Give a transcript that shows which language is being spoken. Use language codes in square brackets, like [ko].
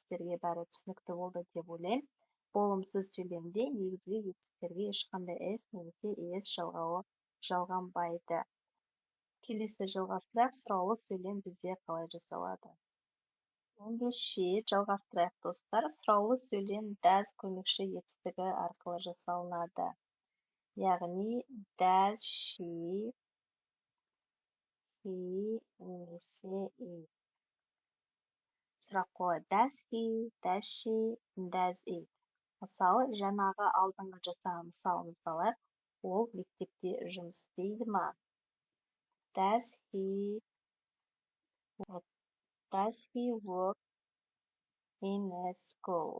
[kk] Сіздерге бәрі түсінікті болды деп ойлаймын. Болымсыз сөйлемде негізгі етістіктерге ешқандай s немесе es жалғауы жалғанбайды. Келесі жалғастырайық, сұраулы сөйлем бізде қалай жасалады. Ендеше жалғастырайық достар. Сұраулы сөйлем does көмекші етістігі арқылы жасалынады. Яғни [en] does she, he [kk] немесе [en] it. [kk] Сұрақ қойылады. [en] Does he, does she, does it. [kk] Мысалы, жаңағы алдыңғы жасаған мысалымызды алайық. Ол мектепте жұмыс істейді ма? [en] Does he work in a school?